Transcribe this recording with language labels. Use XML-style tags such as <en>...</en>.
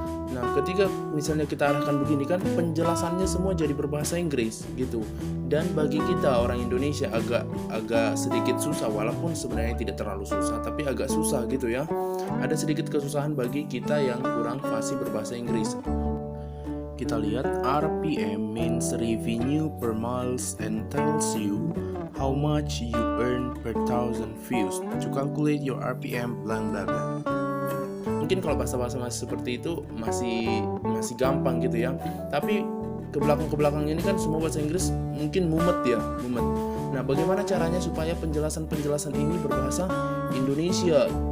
<id>Nah, ketika misalnya kita arahkan begini kan penjelasannya semua jadi berbahasa Inggris gitu. Dan bagi kita orang Indonesia agak sedikit susah, walaupun sebenarnya tidak terlalu susah, tapi agak susah gitu ya. Ada sedikit kesusahan bagi kita yang kurang fasih berbahasa Inggris.</id> <en>Kita lihat, RPM means revenue per miles and tells you how much you earn per thousand views. To calculate your RPM blank blah blah.</en> <id>Mungkin kalau bahasa-bahasa masih seperti itu masih gampang gitu ya. Tapi ke belakang ini kan semua bahasa Inggris mungkin mumet ya, mumet. Nah, bagaimana caranya supaya penjelasan ini berbahasa Indonesia?</id>